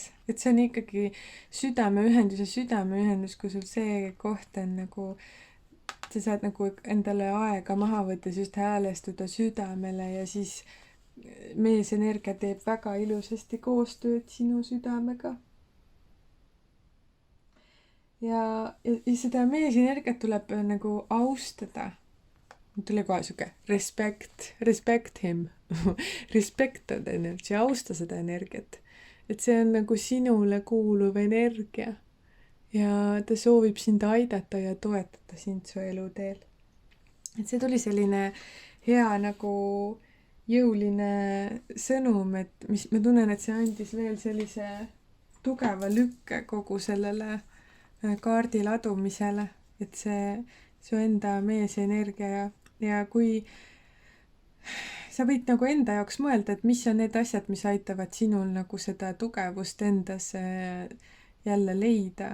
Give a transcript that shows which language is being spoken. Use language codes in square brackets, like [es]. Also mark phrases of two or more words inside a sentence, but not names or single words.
[et] Et see on ikkagi südameühendus, kui sul see koht on nagu, sa saad nagu endale aega maha võttes just häälestuda südamele ja siis meesenergia teeb väga ilusasti koostööd sinu südamega. Ja seda meesenergiat tuleb nagu austada. Tuli kohe siuke [en] respect him. Respect that energy, [et] austa seda energiat. Et see on nagu sinule kuuluv energia. Ja ta soovib sind aidata ja toetada sind su eluteel. Et see tuli selline hea nagu jõuline sõnum, et ma tunnen, et see andis veel sellise tugeva lükke kogu sellele kaardi ladumisele, et see su enda meesenergia ja kui sa võid nagu enda jaoks mõelda, et mis on need asjad, mis aitavad sinul nagu seda tugevust endas jälle leida.